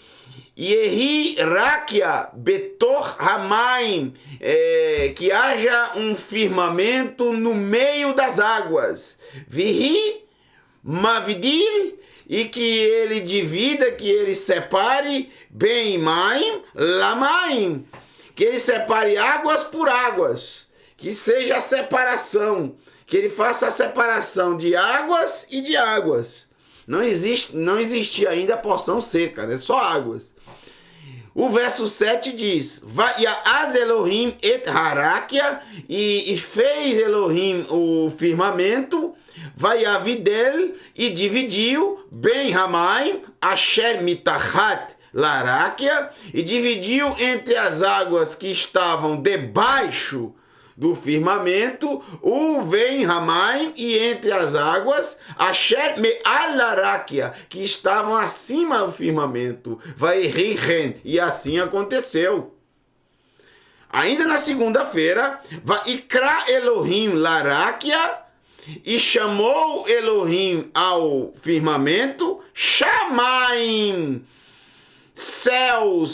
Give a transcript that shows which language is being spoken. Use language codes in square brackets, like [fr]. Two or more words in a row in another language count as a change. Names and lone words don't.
[he] יהי רקיע בתוך המים, [pt] que haja um firmamento no meio das águas, [he] ויהי מבדיל, [pt] e que ele divida, que ele separe, [he] בין מים למים, [pt] que ele separe águas por águas, que seja a separação, que ele faça a separação de águas e de águas. Não existia ainda a porção seca, né? Só águas. O verso 7 diz: [he] ויעש אלהים את הרקיע, [pt] e fez Elohim o firmamento, Vayavidel, e dividiu, [he] בין המים אשר מתחת לרקיע, [pt] e dividiu entre as águas que estavam debaixo do firmamento, o [he] ובין המים, [pt] e entre as águas, [he] אשר מעל לרקיע, [pt] que estavam acima do firmamento, Vairichen, e assim aconteceu. Ainda na segunda-feira, [he] ויקרא אלהים לרקיע, [pt] e chamou Elohim ao firmamento, Shamaim, céus.